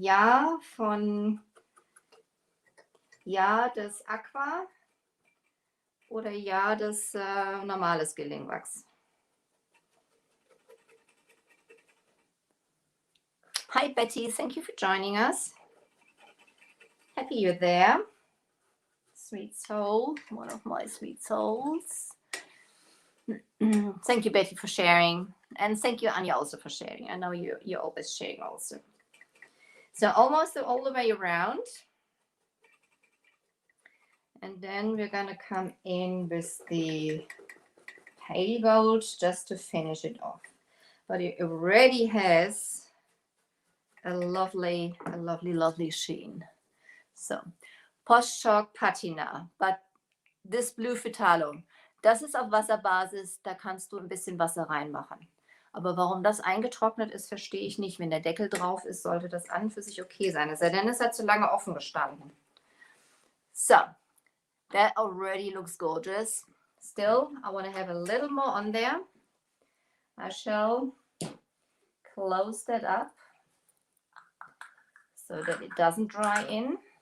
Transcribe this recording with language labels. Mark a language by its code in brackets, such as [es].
[de] Ja, von ja, das Aqua oder ja, das normales Gilding Wax. [en] Hi Betty, thank you for joining us. Happy you're there. Sweet soul, one of my sweet souls. Thank you, Betty, for sharing. And thank you, Anya, also for sharing. I know you're always sharing also. So almost all the way around. And then we're going to come in with the pale gold just to finish it off. But it already has a lovely, lovely sheen. So, Posh Chalk Patina. But this Blue Phytalo, [de] das ist auf Wasserbasis, da kannst du ein bisschen Wasser reinmachen. Aber warum das eingetrocknet ist, verstehe ich nicht. Wenn der Deckel drauf ist, sollte das an und für sich okay sein. Es sei denn, es hat zu lange offen gestanden. [en] So, that already looks gorgeous. Still, I want to have a little more on there. I shall close that up so that it doesn't dry in.